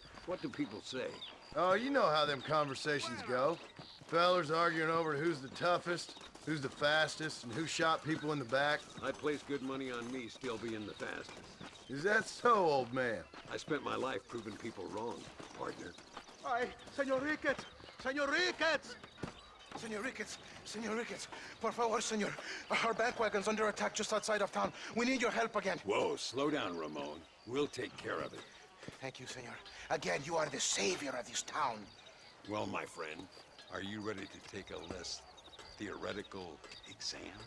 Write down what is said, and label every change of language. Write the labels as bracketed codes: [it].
[en] What do people say? Oh, you know how them conversations go. Fellers arguing over who's the toughest, who's the fastest, and who shot people in the back. I place good money on me still being the fastest. Is that so, old man? I spent my life proving people wrong, partner. [es] ¡Ay, señor Ricketts! ¡Señor Ricketts! Senor Ricketts, por favor, senor. [en] Our bandwagon's under attack just outside of town. We need your help again. Whoa, slow down, Ramon. We'll take care of it. Thank you, senor. Again, you are the savior of this town. Well, my friend, are you ready to take a less theoretical exam?